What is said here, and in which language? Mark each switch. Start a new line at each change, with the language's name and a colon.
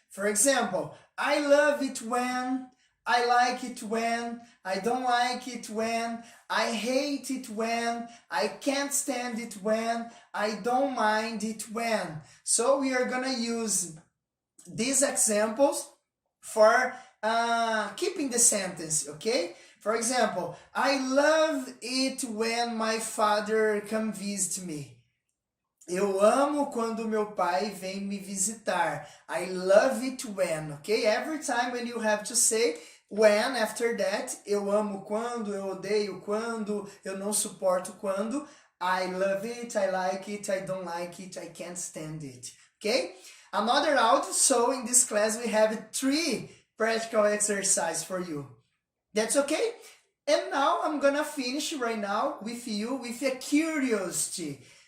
English: For example, I love it when, I like it when, I don't like it when, I hate it when, I can't stand it when, I don't mind it when. So we are gonna use these examples for keeping the sentence, okay? For example, I love it when my father come visit me.
Portuguese: Eu amo quando meu pai vem me visitar.
English: I love it when, okay? Every time when you have to say when after that,
Portuguese: eu amo quando, eu odeio quando, eu não suporto quando.
English: I love it, I like it, I don't like it, I can't stand it, okay? Another audio, so in this class we have 3 practical exercises for you. That's okay? And now I'm gonna finish right now with you with a curiosity.